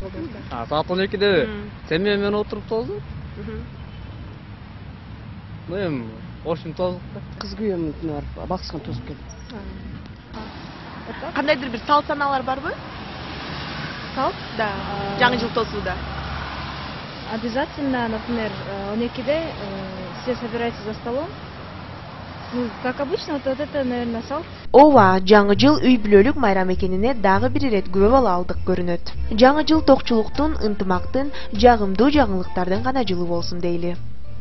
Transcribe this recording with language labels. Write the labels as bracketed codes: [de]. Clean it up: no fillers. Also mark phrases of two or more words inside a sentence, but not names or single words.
[ky] Саат 12-де семья менен отуруп тоздук. Эми ошум тоздук да. Кыз күйөөмдүн күнү барып баксыгын тосуп келдим. Кандайдыр бир салт санаалар барбы? Салт? Да. Жаңы жыл тосууда. [ru] обязательно, например, 12-де все собираетесь за столом. Ну, как обычно, вот это, наверное, [ky] салт. Ооба, жаңы жыл үй бүлөлүк майрам экенине дагы бир ирет күбө ала алдык көрүнөт. Жаңы жыл токчулуктун, ынтымактын, жагымдуу жаңылыктардын гана жылы болсун дейли.